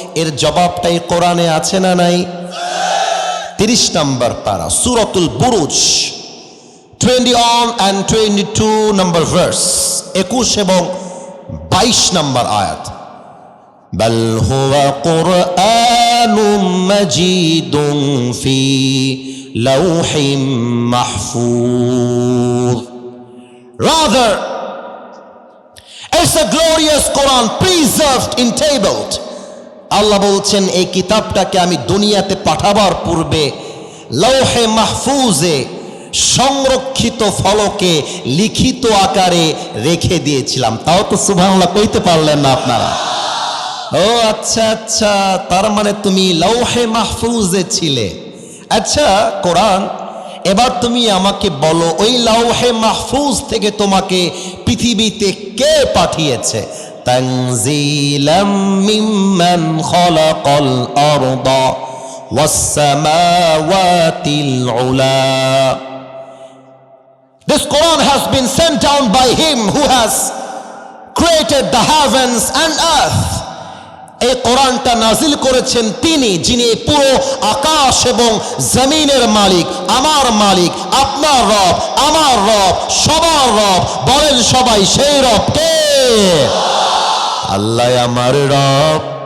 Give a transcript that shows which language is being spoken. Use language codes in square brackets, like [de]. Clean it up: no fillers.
[bn] এর জবাবটা এই কোরআনে আছে না নাই? 30 নম্বর পারা, সূরাতুল বুরুজ, 21 and 22 নম্বর ভার্স, 21 এবং 22 নম্বর আয়াত। [ar] বাল হুয়া কুরআনুম মাজিদুন ফি লাউহিম মাহফুজ। [en] Rather, it's a glorious Quran preserved in tabled. [bn] আল্লাহ বলছেন এই কিতাবটাকে আমি দুনিয়াতে পাঠাবার পূর্বে লৌহে মাহফুজে সংরক্ষিত ফলকে লিখিত আকারে রেখে দিয়েছিলাম। তাও তো সুবহানাল্লাহ কইতে পারলেন না আপনারা। ও আচ্ছা আচ্ছা, তার মানে তুমি লৌহে মাহফুজে ছিলে। আচ্ছা কোরআন, এবার তুমি আমাকে বলো, ওই লৌহে মাহফুজ থেকে তোমাকে পৃথিবীতে কে পাঠিয়েছে? [ar] তানজিলাম মিম্মান খালাকাল আরদা ওয়াস সামাওয়াতিল উলা। [en] This Quran has been sent down by him who has created the heavens and earth. [bn] এই কোরআনটা নাজিল করেছেন তিনি, যিনি পুরো আকাশ এবং জমিনের মালিক, আমার মালিক, আপনার রব, আমার রব, সবার রব। বলেন সবাই, সেই রব কে? আল্লাহ আমার রব।